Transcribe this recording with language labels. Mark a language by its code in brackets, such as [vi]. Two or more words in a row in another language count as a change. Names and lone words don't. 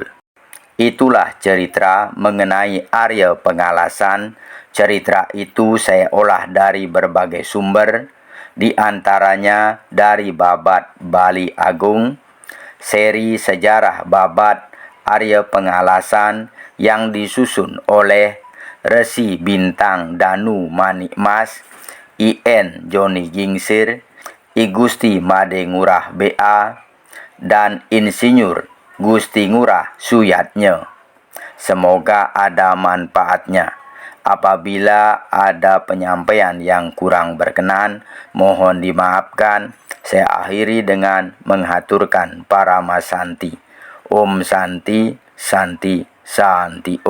[id] Itulah cerita mengenai Arya Pengalasan. Cerita itu saya olah dari berbagai sumber, di antaranya dari Babad Bali Agung, seri sejarah Babad Arya Pengalasan yang disusun oleh Resi Bintang Danu Manikmas, I.N. Joni Gingsir, I Gusti Made Ngurah B.A., dan Insinyur Gusti Ngurah Suyatnya. Semoga ada manfaatnya. Apabila ada penyampaian yang kurang berkenan, mohon dimaafkan. Saya akhiri dengan menghaturkan Parama Santi. Om Santi, Santi, Santi Om.